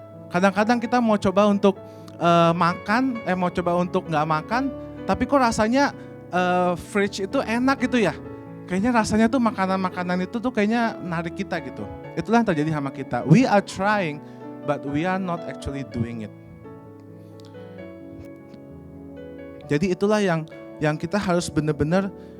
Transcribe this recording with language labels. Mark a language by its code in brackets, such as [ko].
[id] Kadang-kadang kita mau coba untuk makan, mau coba untuk nggak makan, tapi kok rasanya fridge itu enak gitu ya. Kayaknya rasanya tuh makanan-makanan itu tuh kayaknya narik kita gitu. Itulah yang terjadi sama kita. [en] We are trying, but we are not actually doing it. [id] Jadi itulah yang kita harus benar-benar.